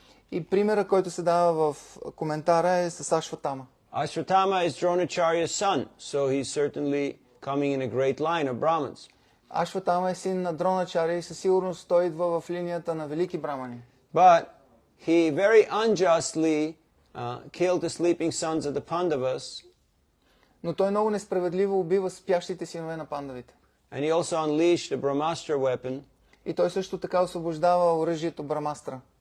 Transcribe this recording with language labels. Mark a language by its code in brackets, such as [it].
[bg] И примера, който се дава в коментара е с Ашватама. [en] Ashwatthama is Dronacharya's son, so he's certainly coming in a great line of Brahmins. [bg] Ашватама е син на Дроначаря и със сигурност той идва в линията на велики брамани. [en] But he very unjustly killed the sleeping sons of the Pandavas. [bg] Но той много несправедливо убива спящите синове на пандавите. [en] And he also unleashed a Brahmastra weapon. [bg] И той също така освобождава оръжието Брамастра.